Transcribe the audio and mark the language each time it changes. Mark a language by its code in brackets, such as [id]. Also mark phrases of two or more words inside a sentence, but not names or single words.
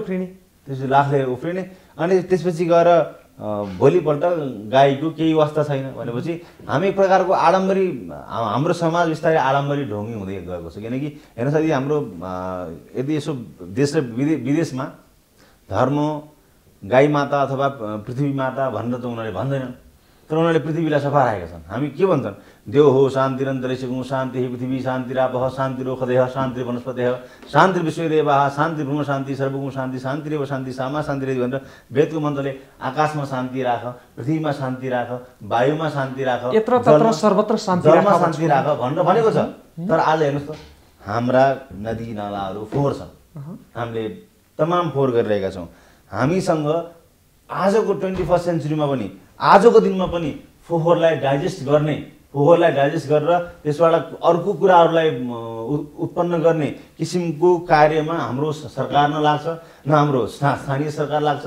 [ne] त्यसपछि लाख लिएर उफ्रिने, अनि त्यसपछि गएर भोलिपल्ट गाईको केही वास्ता छैन भनेपछि हामी एक प्रकारको आडम्बरी हाम्रो समाज बिस्तारै आडम्बरी ढोङ्गी हुँदै गएको छ। किनकि हेर्नुहोस् यदि हाम्रो यदि यसो देश र विदेशमा धर्म गाई माता अथवा पृथ्वी माता भनेर त उनीहरूले भन्दैनन्, तर उनीहरूले पृथ्वीलाई सफा राखेका छन्। हामी के भन्छन्? [sa] देव हो शान्तिरन्तरिक्षं शान्ति पृथ्वी शान्तिरापः शान्तिरोषधयः शान्तिर्वनस्पतयः शान्तिर्विश्वदेवाः शान्ति ब्रह्म शान्ति सर्वगुण शान्ति शान्तिरेव शान्ति सामा शान्तिरेव [ne] भनेर वेदको मन्त्रले आकाशमा शान्ति राख, पृथ्वीमा शान्ति राख, वायुमा शान्ति राख, [sa] यत्र तत्र सर्वत्र शान्ति [ne] राख भनेर भनेको छ। तर आज हेर्नुहोस् त हाम्रा नदी नालाहरू फोहोर छन्, हामीले तमाम फोहोर गरिरहेका छौँ। हामीसँग आजको 21st सेन्चुरीमा पनि आजको दिनमा पनि फोहोरलाई डाइजेस्ट गरेर त्यसबाट अर्को कुराहरूलाई उत्पन्न गर्ने किसिमको कार्यमा हाम्रो सरकार नलाग्छ, न हाम्रो स्थानीय सरकार लाग्छ।